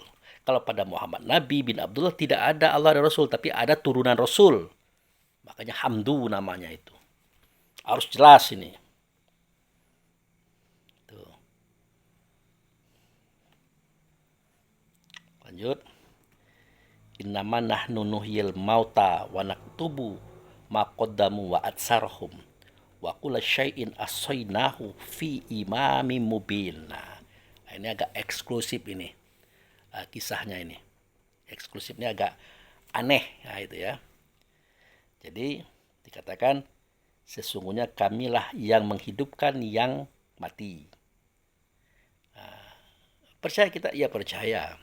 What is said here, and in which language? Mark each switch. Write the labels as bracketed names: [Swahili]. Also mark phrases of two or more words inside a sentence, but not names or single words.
[Indonesian] Kalau pada Muhammad Nabi bin Abdullah tidak ada Allah dan Rasul, tapi ada turunan Rasul. Makanya Hamdu namanya itu. Harus jelas ini. Tuh. Lanjut. [Arabic] إنا نحن نحيي الموتى ونكتب ما قدموا وآثارهم وكل شيء أحصيناه في إمام مبين. [Indonesian] Nah, ini agak eksklusif ini. Kisahnya ini. Eksklusifnya agak aneh, nah, itu ya. Jadi dikatakan sesungguhnya kamilah yang menghidupkan yang mati. Percaya kita? Ya percaya.